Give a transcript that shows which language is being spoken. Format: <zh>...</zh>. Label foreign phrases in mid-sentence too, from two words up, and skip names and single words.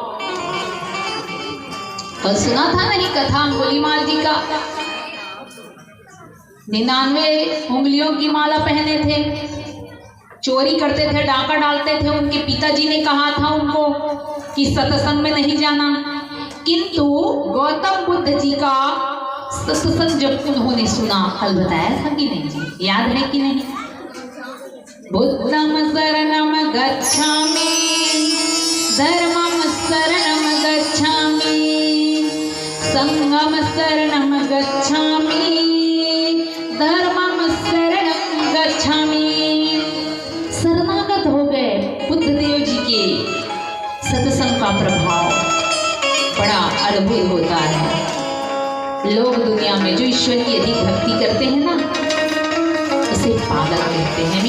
<hi>कल सुना था नहीं कथा अंगुलीमाल जी का, 99 उंगलियों की माला पहने थे, चोरी करते थे, डाका डालते थे। उनके पिताजी ने कहा था उनको कि सत्संग में नहीं जाना, किंतु गौतम बुद्ध जी का सत्संग जब उन्होंने सुना, कल बताया था कि नहीं जी, याद है कि नहीं?</hi> <pi>बुद्धम शरणम गच्छामि, धर्मम शरणम गच्छामि, संगम शरणम गच्छामि, धर्मम शरणम गच्छामि।</pi> <hi>शरणागत हो गए बुद्ध देव जी के सत्संग का प्रभाव बड़ा अद्भुत होता है। लोग दुनिया में जो ईश्वर की अधिक भक्ति करते हैं ना, उसे पागल कहते हैं।</hi>